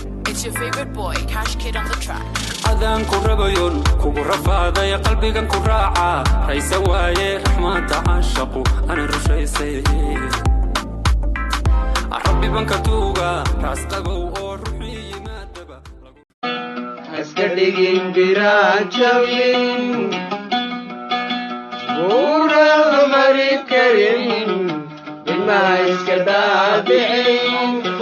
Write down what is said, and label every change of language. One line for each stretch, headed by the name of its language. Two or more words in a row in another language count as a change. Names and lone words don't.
English: It's your favorite boy, Cash Kid on the track.
Somali: Adaan ku rabayon, kugu rafaaday, qalbigan ku raaca. Raysa waaye, raxmaanta caashaqu, ana rushaysay. Rabbi baan ka tuuga, raas qabow oo ruuxii yimaadaba. Iska dhigin biraan jabin, buuraha mari karin, ilmaha iska daadicin.